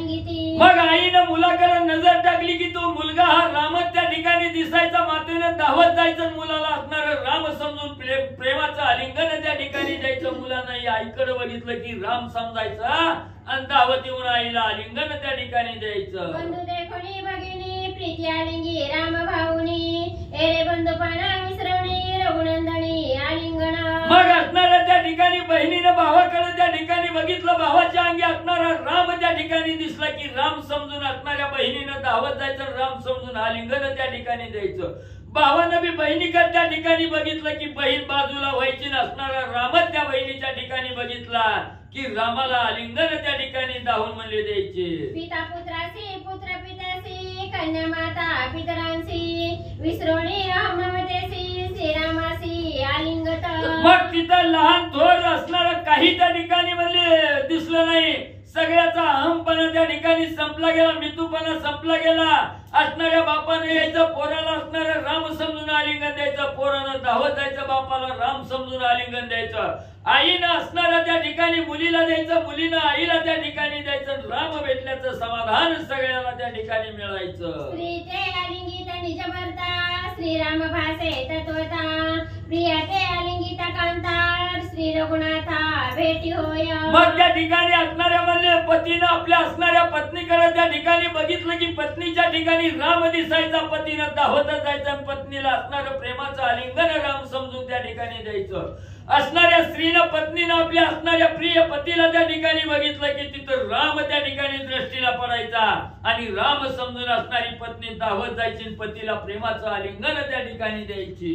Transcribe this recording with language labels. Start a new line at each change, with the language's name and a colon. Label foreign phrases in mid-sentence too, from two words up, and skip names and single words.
Marathi: मग आईनं मुलाकडे नजर टाकली की तो मुलगा हा रामच त्या ठिकाणी दिसायचा. मातेनं धावत जायचं, मुलाला असणारं राम समजून प्रेमाचं आलिंगन त्या ठिकाणी द्यायचं. मुलानं आईकडे बघितलं की राम समजायचा आणि धावत येऊन आईला आलिंगन त्या ठिकाणी द्यायचं. बंधू देखोनी भगिनी प्रीती आलिंगी राम भाऊनी, एरे बंधुपणा विसरवणी रघुनंदनी आलिंगन. मग असणाऱ्या त्या ठिकाणी बहिणीनं भावाकडे त्या ठिकाणी बघितलं, भावाच्या अंगी असणारा राम त्या ठिकाणी दिसला की राम समजून असणाऱ्या बहिणीनं धावत जायचं, राम समजून आलिंगन त्या ठिकाणी द्यायचं. भावानं बी बहिणीकडे त्या ठिकाणी बघितलं की बहीण बाजूला व्हायची नसणारा रामच त्या बहिणीच्या ठिकाणी बघितला की रामाला आलिंगन त्या ठिकाणी धावून म्हणले द्यायचे. पिता पुत्रासी पुत्र पित्यासी कन्या माता पितरांसी, विसरोणी ममतेसी श्रीरामासी आलिंगत. मग तिथं लहान थोर असणार काही त्या ठिकाणी म्हणले दिसलं नाही. सगळ्याचा अहमपणा त्या ठिकाणी संपला गेला, मितूपणा संपला गेला. असणाऱ्या बापाने यायचं, पोराला असणाऱ्या राम समजून आलिंगन द्यायचं, पोरानं धावत जायचं, बापाला राम समजून आलिंगन द्यायचं. आईनं असणाऱ्या त्या ठिकाणी मुलीला द्यायचं, मुलीनं आईला त्या ठिकाणी द्यायचं. राम भेटल्याचं समाधान सगळ्याला त्या ठिकाणी मिळायचं. प्रीते आलिंगित निज भरता, श्रीराम भासे तत्वता, प्रियाते आलिंगित कांता, श्री रघुनाथा भेटी होय. मग त्या ठिकाणी असणाऱ्या म्हणले पतीनं आपल्या असणाऱ्या पत्नीकडे त्या ठिकाणी बघितलं की पत्नीच्या ठिकाणी राम दिसायचा, पतीनं धावतच जायचं, पत्नीला असणारं प्रेमाचं आलिंगन राम समजून त्या ठिकाणी द्यायचं. असणाऱ्या स्त्रीनं पत्नीनं आपल्या असणाऱ्या प्रिय पतीला त्या ठिकाणी बघितलं की तिथं राम त्या ठिकाणी दृष्टीला पडायचा आणि राम समजून असणारी पत्नी धावत जायची, पतीला प्रेमाचं आलिंगन त्या ठिकाणी द्यायची.